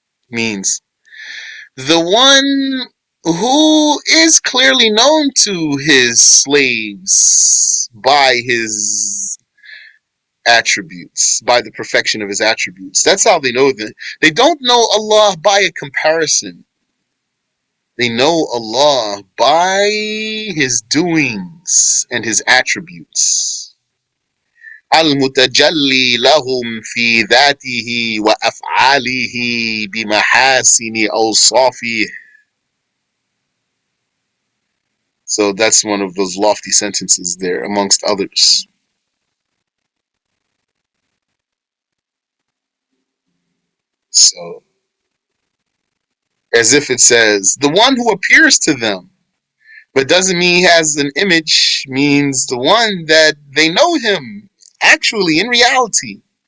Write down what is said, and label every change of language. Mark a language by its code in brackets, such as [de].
[en] Means the one who is clearly known to his slaves by his attributes, by the perfection of his attributes. That's how they know that. They don't know Allah by a comparison. They know Allah by his doings and his attributes. [ar] المتجلي لهم في ذاته وأفعاله بمحاسن أوصافه. [en] So that's one of those lofty sentences there, amongst others. So, as if it says, the one who appears to them, but doesn't mean he has an image, means the one that they know him, actually, in reality.